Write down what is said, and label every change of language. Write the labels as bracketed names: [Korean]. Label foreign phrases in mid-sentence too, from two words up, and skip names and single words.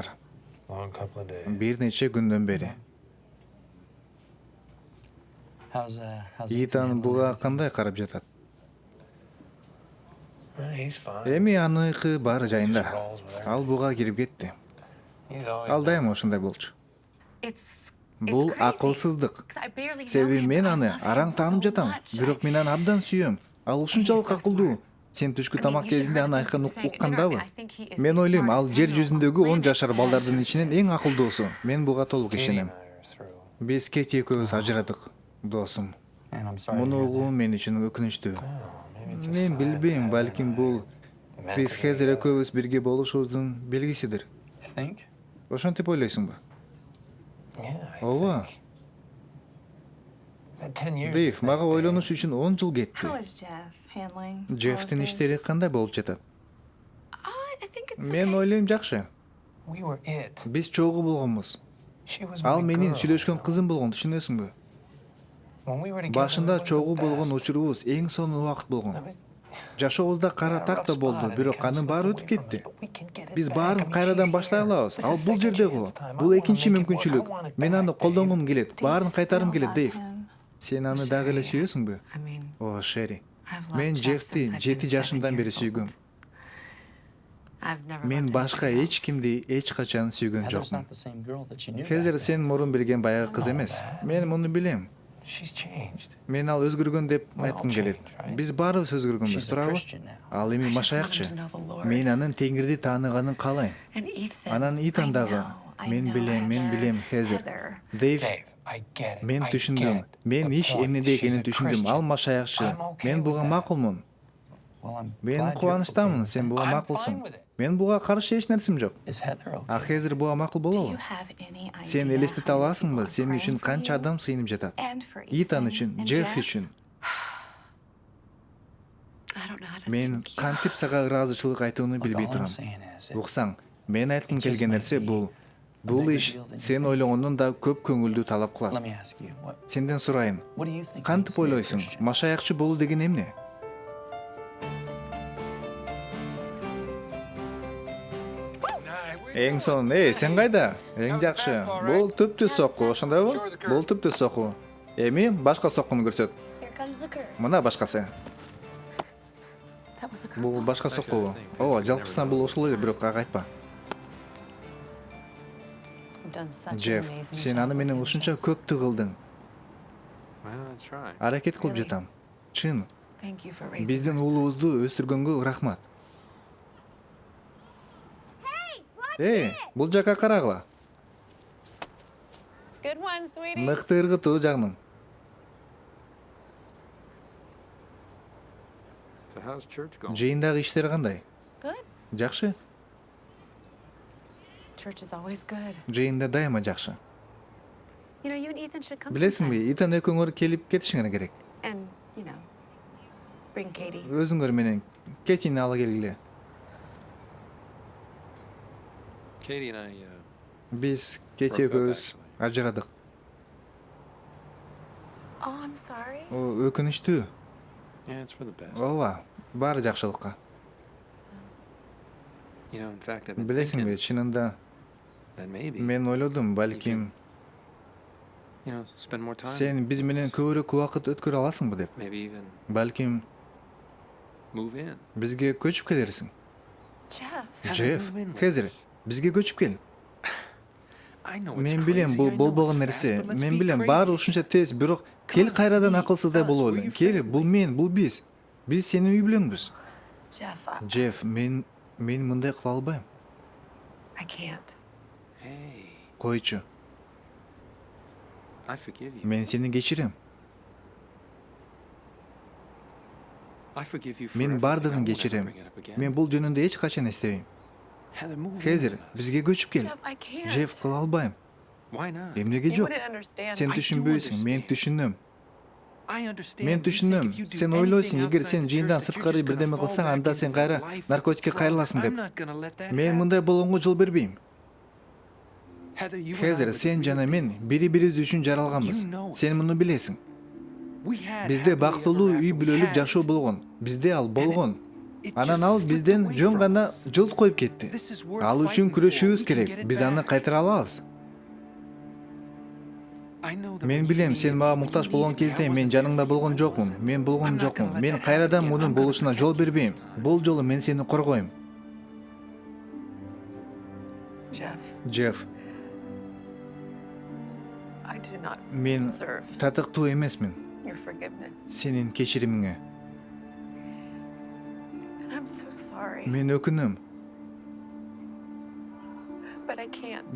[English] Long couple of days. [Kyrgyz] Бир нече күндөн бери. [English] How's [Kyrgyz] Итан буга кандай карап жатат? [English] He's fine. [Kyrgyz] Эми аныкы бар жайында. Ал буга кирип кетти. [English] He's always [Kyrgyz] Ал дайыма ошондой болчу. [English] It's [Kyrgyz] Бул акылсыздык. Себеби мен аны араң таанып жатам, бирок мен аны абдан сүйөм. Ал ушунчалык акылдуу. Сен түшкү тамак кезинде аны айкын уккандабы? Мен ойлойм, ал жер жүзүндөгү 10 жашар балдардын ичинен эң акылдуусу. Мен буга толук ишенем. Биз Кети экөөбүз ажырадык, досум. [English] Man, I'm sorry. [Kyrgyz] Муну угуу мен үчүн өкүнүчтүү. Мен билбейм, балким бул биз Хезер экөөбүз бирге болушубуздун белгисидир. [English] You think? [Kyrgyz] Ошентип ойлойсуңбу? Ооба. Дэйв, мага ойлонуш үчүн 10 жыл кетти. [English] How is Jeff handling? [Kyrgyz] Джефтин иштери кандай болуп жатат? [English] I think it's [Kyrgyz] Мен ойлойм жакшы. [English] We were it. [Kyrgyz] Биз чогуу болгонбуз. [English] She was [Kyrgyz] Ал [English] my [Kyrgyz] менин [English] girl. [Kyrgyz] сүйлөшкөн кызым болгон, түшүнөсүңбү? [English] When we were together, [Kyrgyz] Башында [English] we were [Kyrgyz] чогуу [English] the [Kyrgyz] болгон [English] best. [Kyrgyz] учурубуз эң сонун убакыт болгон. Жашообузда кара так да болду, бирок анын баары өтүп кетти. Биз баарын кайрадан баштай алабыз. Ал бул жерде го. Бул экинчи мүмкүнчүлүк. Мен аны колдонгум келет, баарын кайтарым келет, Дэйв. Сен аны дагы эле сүйөсүңбү? [English] I mean, [Kyrgyz] О, Шери. [English] I've loved [Kyrgyz] Мен [English] Jeff [Kyrgyz] Джефти [English] since I've 7 been [Kyrgyz] жашымдан 7 бери [English] years [Kyrgyz] сүйгөм. [English] old. I've never [Kyrgyz] Мен [English] loved [Kyrgyz] башка [English] anybody [Kyrgyz] эч [English] else. [Kyrgyz] кимди эч качан сүйгөн [English] Heather's [Kyrgyz] жокмун. [English] not the same girl that you knew. [Kyrgyz] Хезер [English] back then. [Kyrgyz] сен мурун билген баягы кыз эмес. Мен муну билем. [English] She's changed. [Kyrgyz] Мен ал өзгөргөн деп айткым келет. Биз баарыбыз өзгөргөнбүз, [English] She's a [Kyrgyz] туурабы? [English] Christian now. [Kyrgyz] Ал эми [English] I just want [Kyrgyz] машаякчы. [English] him to know the Lord. [Kyrgyz] Мен анын Теңирди тааныганын каалайм. [English] And Ethan. [Kyrgyz] Анан Итан дагы. Мен билем, Хезер. Дэйв, [English] Dave, I get it. [Kyrgyz] мен [English] I [Kyrgyz] түшүндүм. [English] get [Kyrgyz] Мен [English] the [Kyrgyz] иш [English] point. [Kyrgyz] эмнеде [English] She's [Kyrgyz] экенин [English] a [Kyrgyz] түшүндүм. Ал [English] Christian. [Kyrgyz] машаякчы. [English] I'm okay [Kyrgyz] Мен [English] with [Kyrgyz] буга [English] that. [Kyrgyz] макулмун. [English] Well, I'm [Kyrgyz] Мен [English] glad you're [Kyrgyz] кубанычтамын, [English] okay with [Kyrgyz] сен [English] that. [Kyrgyz] буга [English] I'm [Kyrgyz] макулсуң. [English] fine with it. [Kyrgyz] Мен буга каршы эч нерсем жок. [English] Is Heather okay? [Kyrgyz] А Хезер буга макул болобу? Сен элестете аласыңбы, сен үчүн канча адам сыйынып жатат? Итан үчүн, Джефф үчүн. [English] I don't know how to [Kyrgyz] Мен [English] thank you. [Kyrgyz] кантип сага ыраазычылык айтууну [English] Look, [Kyrgyz] билбей [English] all I'm [Kyrgyz] турам. [English] saying is, [Kyrgyz] Уксаң, мен айткым келген нерсе бул. Бул иш сен ойлогондон да көп көңүлдү талап [English] let [Kyrgyz] кылат. [English] me ask you, [Kyrgyz] Сенден сурайын, [English] what do you think? it [Kyrgyz] кантип [English] means to be a [Kyrgyz] ойлойсуң? [English] Christian? [Kyrgyz] Машаякчы болуу деген эмне? Эң сонун, сен кайда? Эң жакшы. Бул түптү сокку, ошондойбу? Бул түптү сокку. Эми башка соккуну көрсөт. [English] Here comes the curve. [Kyrgyz] Мына башкасы. [English] That was a [Kyrgyz] Бул башка сокку. О, жалпысынан бул ушул эле, бирок ага айтпа. [English] You've done such an [Kyrgyz] Джефф, [English] amazing [Kyrgyz] сен [English] job [Kyrgyz] аны менен [English] with him, [Kyrgyz] ушунча [English] Jeff. [Kyrgyz] көптү кылдың. [English] Well, that's right. [Kyrgyz] Аракет кылып жатам. Чын, [English] Thank you for raising [Kyrgyz] биздин [English] our son. [Kyrgyz] уулубузду өстүргөнгө рахмат. Бул жака карагыла. [English] Good one, sweetie. [Kyrgyz] Мыкты ыргытуу жагным. [English] So how's church going? [Kyrgyz] Жыйындагы иштер кандай? [English] Good. [Kyrgyz] Жакшы. [English] Church is always good. [Kyrgyz] Жыйында дайыма жакшы. [English] You know, you and Ethan should come [Kyrgyz] Билесиңби, [English] sometime. [Kyrgyz] Итан экөөңөр келип кетишиңер керек. [English] And, you know, Bring Katie. [Kyrgyz] Өзүңөр менен Кетини ала келгиле. [English] Katie and I, [Kyrgyz] Биз Кети экөөбүз ажырадык. [English] Oh, I'm sorry. [Kyrgyz] Өкүнүчтүү. [English] yeah, it's for the best. [Kyrgyz] Ооба, баары жакшылыкка. [English] You know, in fact, I've been [Kyrgyz] Билесиңби, [English] thinking [Kyrgyz] чынында [English] that maybe, [Kyrgyz] мен ойлодум, балким [English] you know, spend more time. [Kyrgyz] сен биз менен көбүрөөк убакыт өткөрө аласыңбы деп. [English] Maybe even [Kyrgyz] Балким [English] move in. [Kyrgyz] бизге көчүп келерсиң. [English] Jeff. [Kyrgyz] Джефф, Хезер, бизге көчүп кел. [English] I know it's [Kyrgyz] Мен билем, [English] crazy, [Kyrgyz] бул [English] I know [Kyrgyz] болбогон [English] it's [Kyrgyz] нерсе. [English] fast, but let's [Kyrgyz] Мен [English] be [Kyrgyz] билем, [English] crazy. [Kyrgyz] баары ушунча тез, бирок кел кайрадан акылсыздай болуп эле. Кел, бул мен, бул биз. Биз сенин үй бүлөңбүз. [English] Jeff, [Kyrgyz] Джефф, мен мындай кыла албайм. [English] I can't. Hey, [Kyrgyz] Койчу. [English] I forgive you. [Kyrgyz] Мен сени кечирем. [English] I forgive you for [Kyrgyz] Мен [English] everything. I [Kyrgyz] бардыгын [English] won't ever [Kyrgyz] кечирем. [English] bring it up again. [Kyrgyz] Мен бул жөнүндө эч качан эстебейм. [English] Heather, move in [Kyrgyz] Хезер, [English] with us. [Kyrgyz] бизге көчүп кел. [English] Jeff, I can't. [Kyrgyz] Джефф, кыла албайм. [English] Why not? [Kyrgyz] Эмнеге [English] You [Kyrgyz] жок? [English] wouldn't understand. [Kyrgyz] Сен [English] I do [Kyrgyz] түшүнбөйсүң, мен [English] understand. [Kyrgyz] түшүнөм. [English] I understand. [Kyrgyz] Мен [English] You think [Kyrgyz] түшүнөм. [English] if you do [Kyrgyz] Сен ойлойсуң, [English] anything [Kyrgyz] эгер [English] outside [Kyrgyz] сен [English] the [Kyrgyz] жыйындан [English] church that you're [Kyrgyz] сырткары [English] just gonna [Kyrgyz] бирдеме [English] fall [Kyrgyz] кылсаң, [English] back [Kyrgyz] анда сен [English] into [Kyrgyz] кайра [English] that life [Kyrgyz] наркотикке [English] of drugs. [Kyrgyz] кайрыласың [English] I'm [Kyrgyz] деп. [English] not gonna let that [Kyrgyz] Мен [English] happen. [Kyrgyz] мындай болгонго жол бербейм. [English] Heather, you and I [Kyrgyz] Хезер, [English] were [Kyrgyz] сен [English] the [Kyrgyz] жана [English] real [Kyrgyz] мен [English] deal. [Kyrgyz] бири-бирибиз үчүн жаралганбыз. [English] You know it. [Kyrgyz] Сен муну билесиң. [English] We had [Kyrgyz] Бизде [English] happily [Kyrgyz] бактылуу [English] ever [Kyrgyz] үй [English] after. We [Kyrgyz] бүлөлүк [English] had [Kyrgyz] жашоо [English] it. [Kyrgyz] болгон. Бизде ал болгон. [English] It [Kyrgyz] Анан [English] just [Kyrgyz] ал [English] slipped [Kyrgyz] бизден [English] away [Kyrgyz] жөн [English] from [Kyrgyz] гана [English] us. [Kyrgyz] жылт коюп кетти. [English] This is worth [Kyrgyz] Ал үчүн [English] fighting for. [Kyrgyz] күрөшүүбүз [English] We can [Kyrgyz] керек. [English] get it [Kyrgyz] Биз аны [English] back. [Kyrgyz] кайтара алабыз. [English] I know that [Kyrgyz] Мен [English] when you [Kyrgyz] билем, [English] need [Kyrgyz] сен [English] it, [Kyrgyz] мага [English] when you [Kyrgyz] муктаж [English] need [Kyrgyz] болгон [English] it, I [Kyrgyz] кезде мен [English] wasn't there [Kyrgyz] жаныңда [English] for you. [Kyrgyz] болгон [English] I [Kyrgyz] жокмун. [English] wasn't. [Kyrgyz] Мен болгон [English] I'm not [Kyrgyz] жокмун. [English] gonna let [Kyrgyz] Мен [English] that [Kyrgyz] кайрадан [English] happen again. [Kyrgyz] мунун [English] I'm gonna [Kyrgyz] болушуна [English] protect [Kyrgyz] жол [English] you this [Kyrgyz] бербейм. [English] time. [Kyrgyz] Бул жолу мен сени коргойм. [English] Jeff, [Kyrgyz] Джефф, [English] I do not [Kyrgyz] мен [English] deserve [Kyrgyz] татыктуу эмесмин [English] your forgiveness. [Kyrgyz] сенин кечиримиңе. [English] And I'm so sorry. [Kyrgyz] Мен өкүнөм, [English] But I can't.